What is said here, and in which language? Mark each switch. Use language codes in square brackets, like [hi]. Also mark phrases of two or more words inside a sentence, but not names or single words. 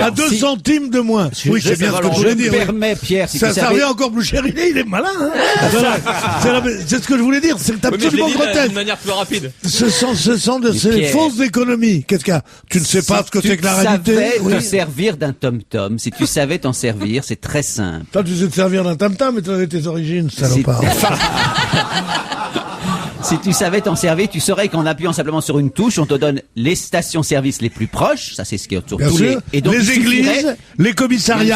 [fr] À 2 Si. centimes de moins. Oui, c'est bien ce que je Je voulais me dire. oui. permets, Pierre, si Ça tu savais... revient encore plus cher. Il est malin. Hein. C'est ce que je voulais dire. C'est Oui, mais je l'ai absolument dit grotesque. d'une manière plus rapide. C'est des Pierre. fausses économies. Qu'est-ce qu'il y a? Tu ne sais pas ce que c'est que la réalité. Tu savais Oui. te servir d'un tom-tom. Si tu savais t'en servir, c'est très simple. Toi, tu sais te servir d'un tam-tam, mais tu as tes origines, salopard. Si tu savais t'en servir, tu saurais qu'en appuyant simplement sur une touche, on te donne les stations-service les plus proches. Ça, c'est ce qui est sur Bien tous sûr. les... Et donc, les il suffirait- églises, les commissariats,